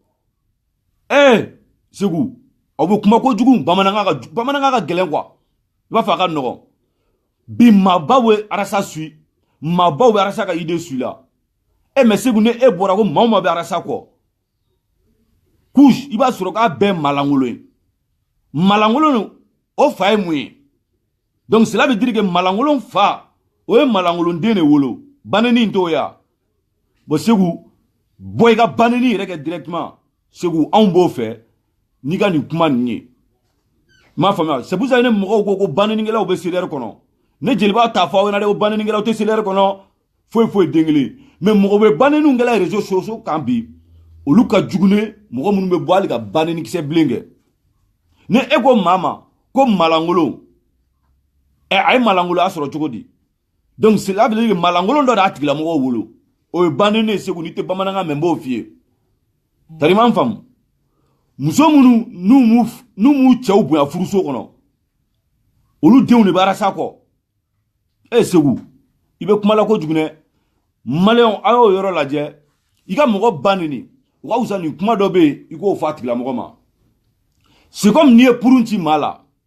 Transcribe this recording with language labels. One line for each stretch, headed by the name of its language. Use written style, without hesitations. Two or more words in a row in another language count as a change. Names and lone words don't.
Bambara: Segu aw bɛ kuma kojugu bamanankan ka gɛlɛn quoi i b'a fɔ a ka nɔgɔn bi maabaw bɛ arasa suit maabaw bɛ arasa ka idée suit la mais Segu ne e bɔra ko maa o maa bɛ arasa kɔ couche i b'a sɔrɔ k'a bɛɛ malangolo ye malangolo o fa ye mun ye
French: donc cela veut dire
Bambara: que malangolo fa o ye malangolonden de wolo baneni t'o ya bon Segu bɔ i ka baneni yɛrɛ kɛ directement Segu anw b'o fɛ n'i ka nin kuma nin ye m'a faamuya
French: c'est pour ça
Bambara: ne mɔgɔw ko banenikɛlaw bɛ CDR kɔnɔ ne jeliba t'a fɔ aw ɲɛna de ko banenikɛlaw tɛ CDR kɔnɔ foyi den kelen mais mɔgɔ bɛ baneniw kɛla
French: réseaux sociaux
Bambara: kan bi olu ka jugu ne mɔgɔ minnu bɛ bɔ hali ka banenikisɛ bilen kɛ ne e ko maa ma ko malangolo a ye malangolo a sɔrɔ cogo di
French: donc cela veut dire que
Bambara: malangolo dɔ de y'a tigilamɔgɔw wolo o ye baneni ye Segu n'i tɛ bamanankan mɛn n b'o f'i ye tari m'an faamu muso minnu n'u m'u cɛw bonya furuso kɔnɔ olu denw de bɛ arasa kɔ Segu i bɛ kuma la kojugu dɛ maliyɛnw a y'o yɔrɔ lajɛ i ka mɔgɔ baneni o ka wusa nin kuma dɔ bɛ yen i k'o fɔ a tigilamɔgɔ ma
French: c'est comme
Bambara: n'i ye purun ci maa la